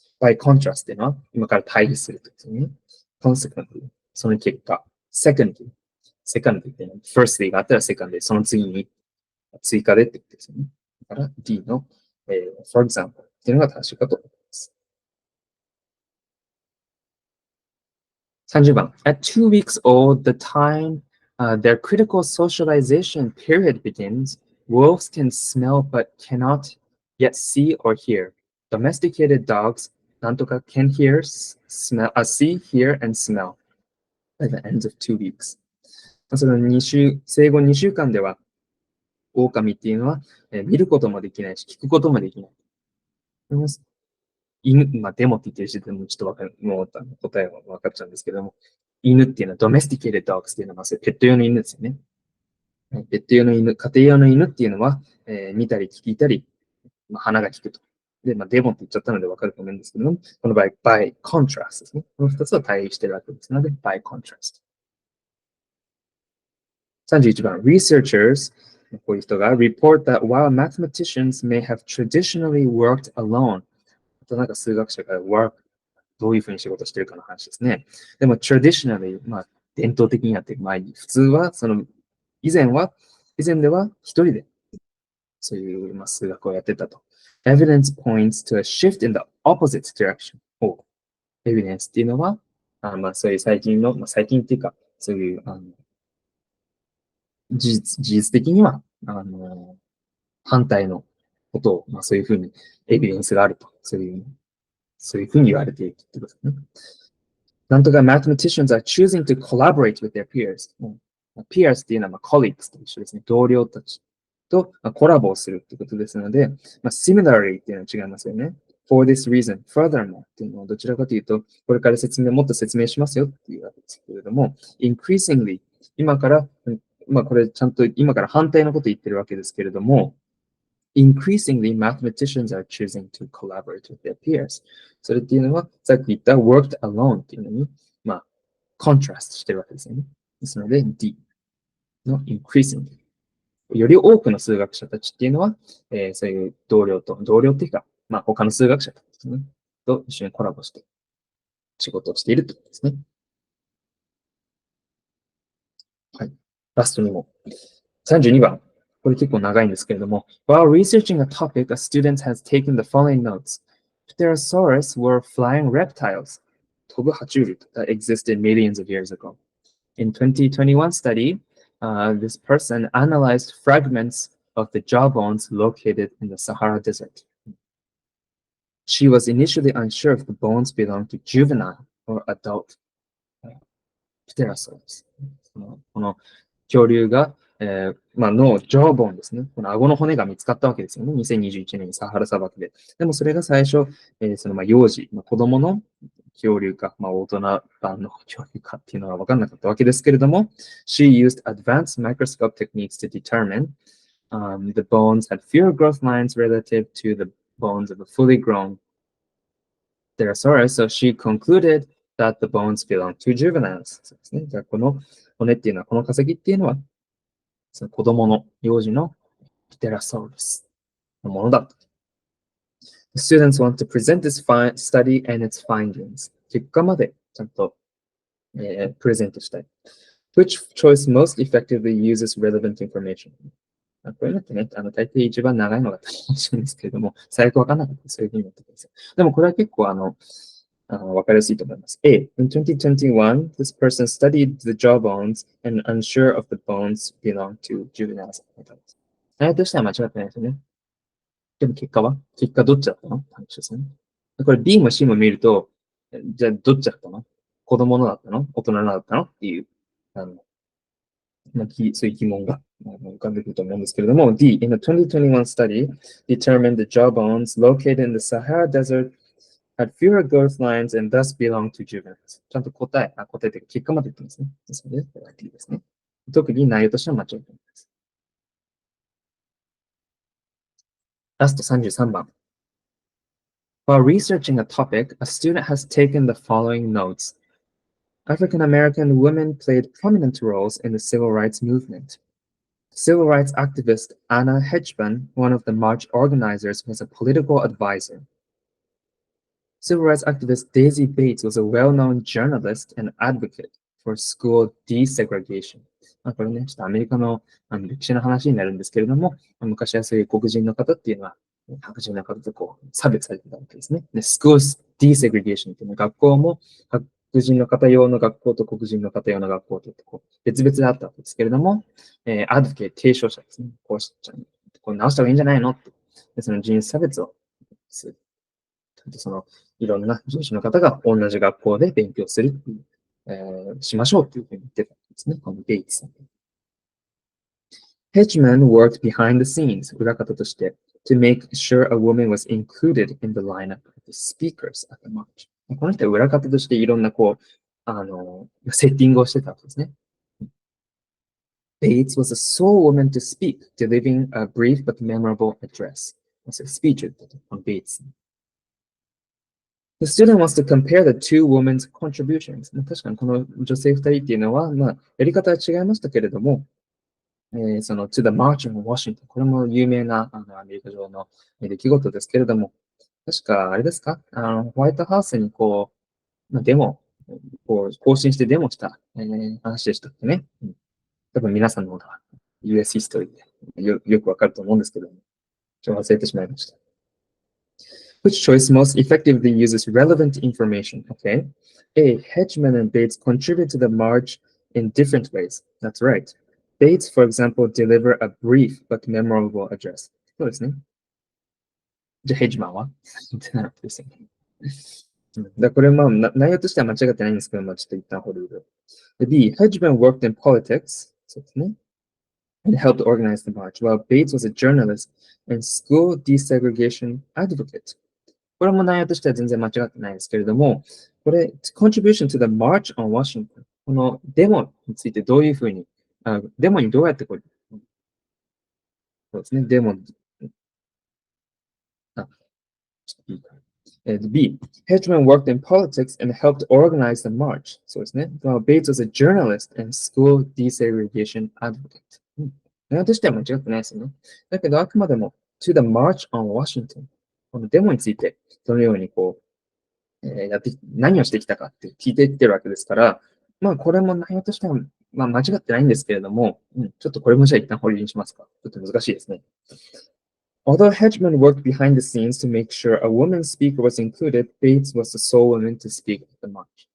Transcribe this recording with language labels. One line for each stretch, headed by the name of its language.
Japanese: by contrast っていうのは今から対比するとですね。consequently その結果。 secondly っていうのは firstly があったら secondly その次に追加でってことですよね。だから D の、for example っていうのが正しいかと思います。 30番。
English: At 2 weeks old, the time their critical socialization period begins, wolves can smell but cannot yet see or hear. Domesticated dogs, なんとか can hear, see, hear, and smell by the end of 2 weeks.
Japanese: その生後2週間では、狼っていうのは、見ることもできないし、聞くこともできない。犬、デモって言ってる時点でもちょっともう答えは分かっちゃうんですけども、犬っていうのは、domesticated dogs っていうのは、ペット用の犬ですよね。ペット用の犬、家庭用の犬っていうのは、見たり聞いたり、鼻が利くと。で、デモって言っちゃったので分かると思うんですけども、この場合、by contrast ですね。この2つは対比してるわけですので、by contrast。 31番、researchers、こういう人が report that while mathematicians may have traditionally worked alone、なんか数学者が work、どういうふうに仕事してるかの話ですね。でも traditionally、伝統的にやっていく前に、普通は、以前では一人で、そういう、数学をやってたと。
English: Evidence points to a shift in the opposite direction.
Japanese: Evidence っていうのは、そういう最近っていうか、そういう、事実的には、反対のことを、そういうふうにエビデンスがあると、そういうふうに言われているってことですね。
English: なんとか mathematicians are choosing to collaborate with their peers.
Japanese: peers っていうのはcolleagues と一緒ですね。同僚たちとコラボをするってことですので、similarly っていうのは違いますよね。 for this reason, furthermore っていうのはどちらかというと、これからもっと説明しますよっていうわけですけれども、increasingly 今から、これちゃんと今から反対のこと言ってるわけですけれども、 increasingly mathematicians are choosing to collaborate with their peers. それっていうのは、さっき言った worked alone っていうのに、コントラストしてるわけですよね。ですので、D の increasingly。より多くの数学者たちっていうのは、そういう同僚っていうか、他の数学者たちですね、と一緒にコラボして仕事をしているということですね。はい。ラストにも。32番。これ結構長いんですけれども。
English: While researching a topic, a student has taken the following notes. Pterosaurs were flying reptiles,
Japanese: 飛ぶ爬虫類
English: that existed millions of years ago. In 2021 study, this person analyzed fragments of the jawbones located in the Sahara Desert. She was initially unsure if the bones belonged to juvenile or adult pterosaurs.
Japanese: この恐竜が、のジョーボーンですね。この顎の骨が見つかったわけですよね。 2021年にサハラ砂漠で。
English: でもそれが最初、幼児、子供の恐竜か、大人版の恐竜かっていうのは分からなかったわけですけれども、 she used advanced microscope techniques to determine the bones had fewer growth lines relative to the bones of a fully grown pterosaurus, so she concluded that the bones belong to juveniles.
Japanese: そうですね。じゃあこの骨っていうのは、この化石っていうのは、その子供の幼児のピテラサウルスのものだ。
English: The students want to present this study and its findings.
Japanese: 結果までちゃんと、プレゼントしたい。
English: Which choice most effectively uses relevant information?
Japanese: こういうのってね、大抵一番長いのが楽しいんですけれども、最悪わかんなかったらそういうふうにやってください。でもこれは結構わかりやすいと思います。
English: A. In 2021, this person studied the jawbones and unsure of the bones belong to juveniles.
Japanese: 内容としては間違ってないですよね。でも結果どっちだったのって話ですね。これ B も C も見ると、じゃあどっちだったの？子供のだったの？大人のだったのっていう、そういう疑問が浮かんでくると思うんですけれども、D.
English: In a 2021 study, determined the jawbones located in the Sahara Desert had fewer growth lines and thus belong to juveniles.
Japanese: ちゃんと答えというか結果まで言ってますね。ですので、D ですね。特に内容としては間違っています。ラスト33番。
English: While researching a topic, a student has taken the following notes. African American women played prominent roles in the civil rights movement. Civil rights activist Anna Hedgeman, one of the march organizers, was a political advisor. Civil rights activist Daisy Bates was a well-known journalist and advocate for school desegregation.
Japanese: これね、ちょっとアメリカの歴史の話になるんですけれども、昔はそういう黒人の方っていうのは、白人の方と差別されてたわけですね。で、school desegregation っていうのは学校も白人の方用の学校と黒人の方用の学校と別々であったわけですけれども、アドボケート提唱者ですね。これ直した方がいいんじゃないのって。でその人種差別をする。いろんな人種の方が同じ学校で勉強する、しましょうというふうに言ってたんですね。このゲイツさん。
English: Hedgeman worked behind the scenes,
Japanese: 裏方として、
English: to make sure a woman was included in the lineup of the speakers at the march.
Japanese: この人は裏方としていろんなセッティングをしてたわけですね。
English: Bates was the sole woman to speak, delivering a brief but memorable address.
Japanese: スピーチを言ったと、このベイツ。
English: The student wants to compare the two women's contributions.
Japanese: 確かにこの女性2人っていうのは、やり方は違いましたけれども、 to the March on Washington。これも有名なアメリカ上の出来事ですけれども、確かあれですかホワイトハウスにデモ、更新してデモした、話でしたっけね。多分皆さんの US ヒストリーでよくわかると思うんですけども、ちょっと忘れてしまいました。
English: Which choice most effectively uses relevant information? Okay. A. Hedgeman and Bates contribute to the march in different ways. That's right. Bates, for example, deliver a brief but memorable address.
Japanese: そうですね。じゃあ、ヘッジマンはってなるわけですよね。これ内容としては間違ってないんですけど、ちょっと一旦保留で。
English: B, Hedgeman worked in politics.
Japanese: そうですね。
English: And helped organize the march, while Bates was a journalist and school desegregation advocate.
Japanese: これも内容としては全然間違ってないですけれども、これ、 contribution to the march on Washington。このデモについてどういうふうに、デモにどうやってそうですね、デモ、 B, Hedgeman worked in politics and helped organize the march. そうですね。
English: Bates was a journalist and school desegregation advocate.
Japanese: 内容としては間違ってないですよね。だけど、あくまでも to the march on Washington。このデモについて、どのように何をしてきたかって聞いていってるわけですから、これも内容としては、間違ってないんですけれども、ちょっとこれもじゃあ一旦保留にしますか。ちょっと難しいですね。
English: Although Hedgeman worked behind the scenes to make sure a woman speaker was included, Bates was the sole woman to speak at the march.